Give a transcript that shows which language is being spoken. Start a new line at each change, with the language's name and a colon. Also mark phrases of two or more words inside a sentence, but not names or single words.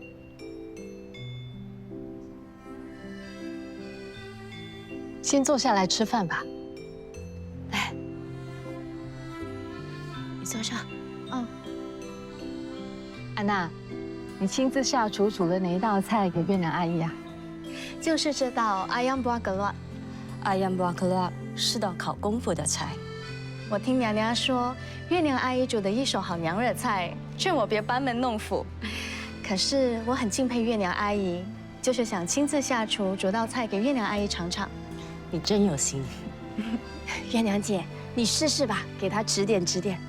Chinese: 先坐下来吃饭吧。来，你坐上。安娜，你亲自下厨煮了哪一道菜给月娘阿姨啊？就是这道
Malay: ayam buah keluak。 ayam buah keluak
Chinese: 是道考功夫的菜。我听娘娘说，月娘阿姨煮的一手好娘惹菜，劝我别班门弄斧。可是我很敬佩月娘阿姨，就是想亲自下厨煮道菜给月娘阿姨尝尝。你真有心。月娘姐，你试试吧，给她指点指点。